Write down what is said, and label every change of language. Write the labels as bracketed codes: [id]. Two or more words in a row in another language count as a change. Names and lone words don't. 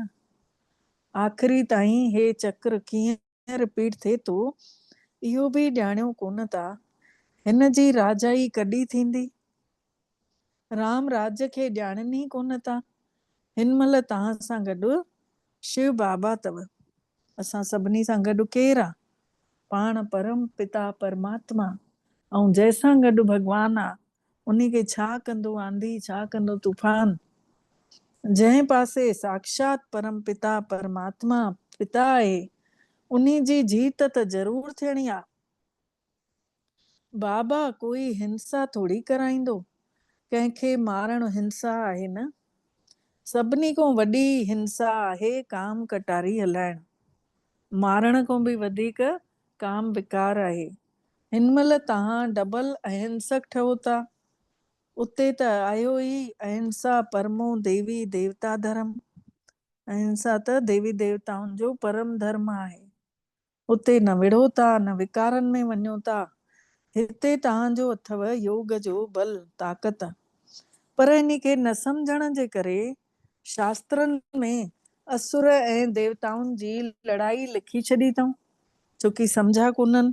[sd] आख़िरी ताईं हे चक्र कीअं रिपीट थिए थो इहो बि ॼाणियो कोन था। हिन जी राजाई कॾहिं थींदी। राम राज्य खे ॼाणनि ई कोन था। हिन महिल तव्हां सां गॾु शिव बाबा अथव। असां सभिनी सां गॾु केरु आहे? पाण परम पिता परमात्मा ऐं जंहिंसां गॾु भॻवान आहे उन्ही खे छा कंदो आंधी, छा कंदो तूफान। जंहिं पासे साक्षात परम पिता परमात्मा पिता आहे उन्ही जी जीत त ज़रूर थियणी आहे। बाबा कोई हिंसा थोड़ी कराईंदो, कंहिंखे मारण हिंसा आहे न। सभिनी खां वॾी हिंसा आहे काम कटारी हलाइण, मारण खां बि वधीक काम विकार आहे। हिन महिल तव्हां डबल अहिंसक ठहो था। उते त आयो ई अहिंसा परमो देवी देवता धर्म। अहिंसा त देवी देवताउनि जो परम धर्म आहे। उते न विढ़ो था न विकारनि में वञो था। हिते तव्हांजो अथव योग जो बल ताक़त। पर इन खे न सम्झण जे करे शास्त्रनि में असुर ऐं देवताउनि जी लड़ाई लिखी छॾी अथऊं, छोकी सम्झा कोन्हनि।